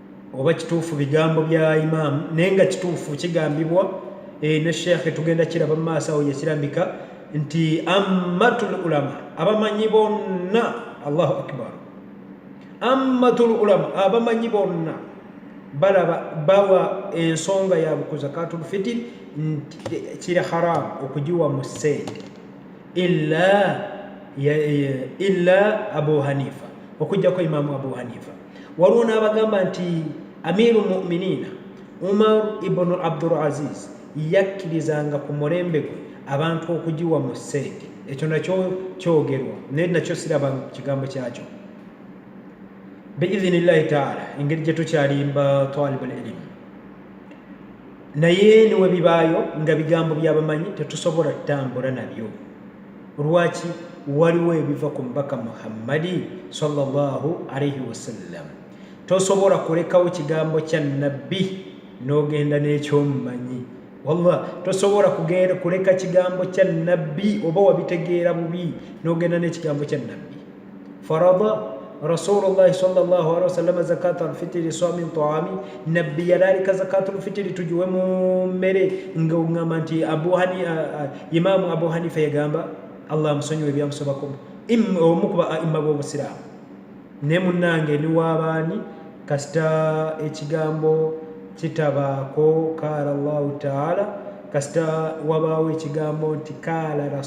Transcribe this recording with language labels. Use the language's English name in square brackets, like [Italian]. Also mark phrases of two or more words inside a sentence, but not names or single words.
[Ganda] oba kituufu bigambo bya imaamu naye nga kituufu kigambibwa ne sheekhe tugenda kiraba mu maaso awo yakirambika nti [Arabic] عامة العلماء [Ganda] abamanyi bonna [Arabic] الله أكبر عامة العلماء [Ganda] abamanyi bonna bawa ensonga yaabwe ku [Arabic] زكاة الفطر [Ganda] nti kiri haramu okugiwa mu ssente illa abu hanifa okujjako imaamu abu hanifa waliwo n'abagamba nti [Arabic] أمير المؤمنين [Ganda] umar ibnu abdulaziz yakkirizanga ku mulembe gwe abantu okugiwa mu ssente ekyo nakyo kyogerwa naye nakyo siraba kigambo kyakyo [Arabic] بإذن الله تعالى [Ganda] engeri gye tukyalimba [Arabic] طالب العلم [Ganda] naye niwe bibaayo nga bigambo byabamanyi tetusobola tutambula nabyo lwaki waliwo ebiva ku mubaka muhammadi [Arabic] صلى الله عليه وسلم [Ganda] tosobola kulekawo kigambo kya nabbi n'ogenda n'ekyomumanyi wallah tosobola kuleka kigambo kya nabbi oba wabitegeera bubi n'ogenda n'ekigambo kya nabbi [Arabic] فرض رسول الله صلى الله عليه وسلم زكاة الفطر صاع من طعام [Ganda] nabbi yalalika [Arabic] زكاة الفطر [Ganda] tujuwe mu mmere nga ungamba nti imaamu abu hanifa yagamba allah musonyiwe byamusobako omu ku baimma b'obusiraamu ne munnange ni waabaani kasita ekigambo kitabaako [Arabic] قال الله تعالى [Ganda] kasita wabaawo ekigambo nti kaala